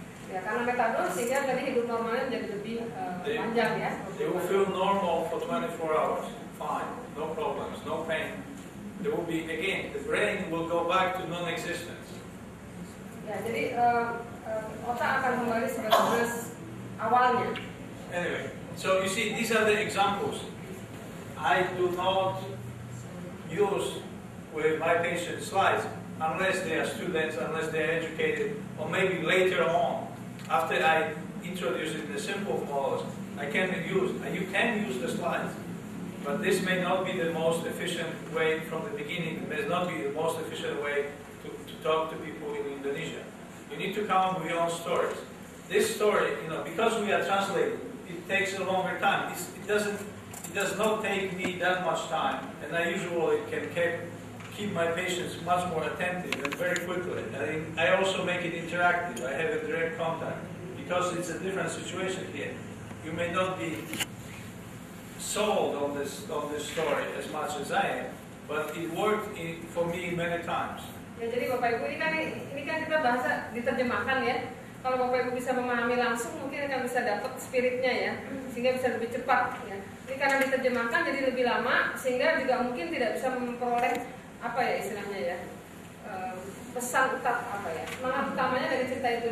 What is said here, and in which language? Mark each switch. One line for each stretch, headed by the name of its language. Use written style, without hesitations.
Indonesian: Ya, karena metadon sehingga tadi hidup normalnya menjadi lebih panjang ya.
English: They will feel normal for 24 hours, fine, no problems, no pain. There will be, again, the brain will go back to non-existence.
Indonesian: Ya, jadi otak akan kembali sebagai awalnya.
English: Anyway, so you see, these are the examples. I do not use with my patient slides unless they are students, unless they are educated, or maybe later on, after I introduce it in the simple models, you can use the slides, but this may not be the most efficient way from the beginning. It may not be the most efficient way to talk to people in Indonesia. You need to come up with your own stories. This story, because we are translating, it takes a longer time. It does not take me that much time, and I usually can keep my patients much more attentive and very quickly. I also make it interactive. I have a direct contact because it's a different situation here. You may not be sold on this story as much as I am, but it worked for me many times.
Indonesian: Ya, jadi Bapak Ibu ini kan kita bahasa diterjemahkan ya. Kalau Bapak Ibu bisa memahami langsung mungkin akan bisa dapat spiritnya ya, sehingga bisa lebih cepat ya. Ini karena diterjemahkan jadi lebih lama sehingga juga mungkin tidak bisa memperoleh apa ya istilahnya ya, pesan semangat utamanya dari cerita itu.